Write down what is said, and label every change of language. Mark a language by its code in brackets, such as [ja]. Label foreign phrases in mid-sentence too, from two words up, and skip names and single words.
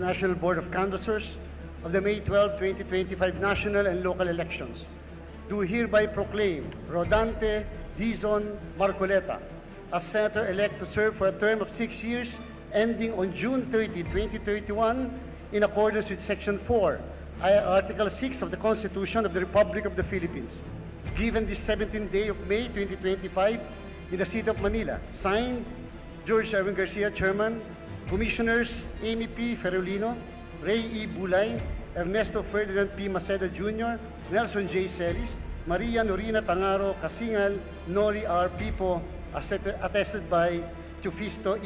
[en] National Board of Canvassers of the May 12, 2025 national and local elections, do hereby proclaim Rodante Dizon Marcoleta as Senator-elect to serve for a term of 6 years ending on June 30, 2031 in accordance with Section 4, Article 6 of the Constitution of the Republic of the Philippines, given this 17th day of May 2025 in the city of Manila. Signed, George Erwin Garcia, Chairman, Commissioners Amy P. Ferolino, Ray E. Bulay, Ernesto Ferdinand P. Maceda Jr., Nelson J. Celis, Maria Norina Tangaro Casingal, Nori R. Pipo, attested by Tufisto E.